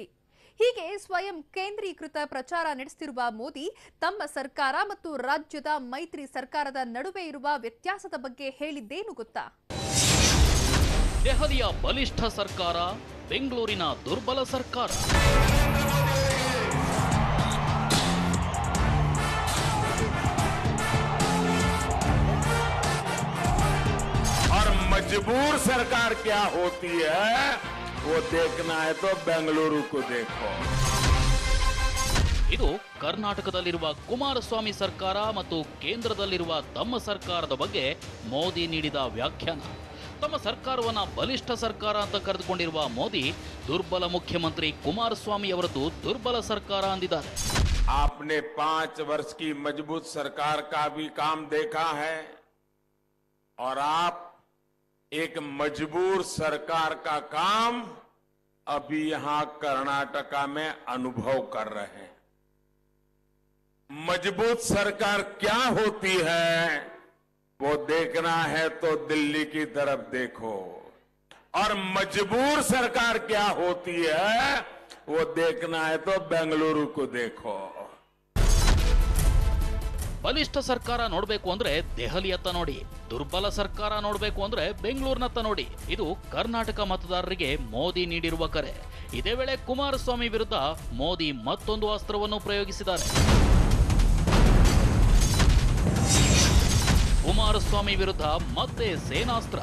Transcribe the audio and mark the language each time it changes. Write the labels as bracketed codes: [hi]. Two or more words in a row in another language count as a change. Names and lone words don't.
[kn] ಹೀಗೆ ಸ್ವಯಂ ಕೇಂದ್ರೀಕೃತ ಪ್ರಚಾರ ನಡೆಸುತ್ತಿರುವ ಮೋದಿ ತಮ್ಮ ಸರ್ಕಾರ ಮತ್ತು ರಾಜ್ಯದ ಮೈತ್ರಿ ಸರ್ಕಾರದ ನಡುವೆ ಇರುವ ವ್ಯತ್ಯಾಸದ ಬಗ್ಗೆ ಹೇಳಿದ್ದೇನು ಗೊತ್ತಾ? ದೆಹಲಿಯ ಬಲಿಷ್ಠ ಸರ್ಕಾರ, ಬೆಂಗಳೂರಿನ ದುರ್ಬಲ ಸರ್ಕಾರ. [hi] और मजबूर सरकार क्या होती है वो देखना है तो बेंगलुरु को देखो. [kn] ಇದು ಕರ್ನಾಟಕದಲ್ಲಿರುವ ಕುಮಾರಸ್ವಾಮಿ ಸರ್ಕಾರ ಮತ್ತು ಕೇಂದ್ರದಲ್ಲಿರುವ ತಮ್ಮ ಸರ್ಕಾರದ ಬಗ್ಗೆ ಮೋದಿ ನೀಡಿದ ವ್ಯಾಖ್ಯಾನ. ತಮ್ಮ ಸರ್ಕಾರವನ್ನ ಬಲಿಷ್ಠ ಸರ್ಕಾರ ಅಂತ ಕರೆದುಕೊಂಡಿರುವ ಮೋದಿ ದುರ್ಬಲ ಮುಖ್ಯಮಂತ್ರಿ ಕುಮಾರಸ್ವಾಮಿ ಅವರದ್ದು ದುರ್ಬಲ ಸರ್ಕಾರ ಅಂದಿದ್ದಾರೆ. [hi] आपने 5 वर्ष की मजबूत सरकार का भी काम देखा है और आप एक मजबूर सरकार का काम अभी यहां कर्नाटका में अनुभव कर रहे हैं. मजबूत सरकार क्या होती है वो देखना है तो दिल्ली की तरफ देखो, और मजबूर सरकार क्या होती है वो देखना है तो बेंगलुरु को देखो. [kn] ಬಲಿಷ್ಠ ಸರ್ಕಾರ ನೋಡ್ಬೇಕು ಅಂದ್ರೆ ದೆಹಲಿಯತ್ತ ನೋಡಿ, ದುರ್ಬಲ ಸರ್ಕಾರ ನೋಡ್ಬೇಕು ಅಂದ್ರೆ ಬೆಂಗಳೂರಿನತ್ತ ನೋಡಿ. ಇದು ಕರ್ನಾಟಕ ಮತದಾರರಿಗೆ ಮೋದಿ ನೀಡಿರುವ ಕರೆ. ಇದೇ ವೇಳೆ ಕುಮಾರಸ್ವಾಮಿ ವಿರುದ್ಧ ಮೋದಿ ಮತ್ತೊಂದು ಅಸ್ತ್ರವನ್ನು ಪ್ರಯೋಗಿಸಿದ್ದಾರೆ. ಕುಮಾರಸ್ವಾಮಿ ವಿರುದ್ಧ ಮತ್ತೆ ಸೇನಾಸ್ತ್ರ.